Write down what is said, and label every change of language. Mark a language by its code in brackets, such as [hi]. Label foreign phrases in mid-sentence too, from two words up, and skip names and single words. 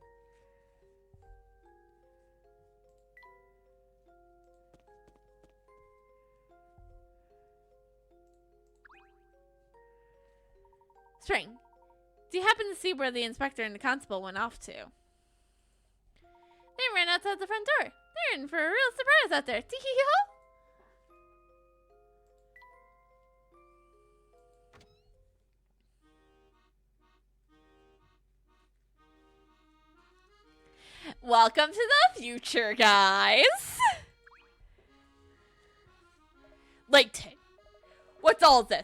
[en] String, do you happen to see where the inspector and the constable went off to? They ran outside the front door. They're in for a real surprise out there. Tee-hee-ho! Welcome to the future, guys. Layton, what's all this?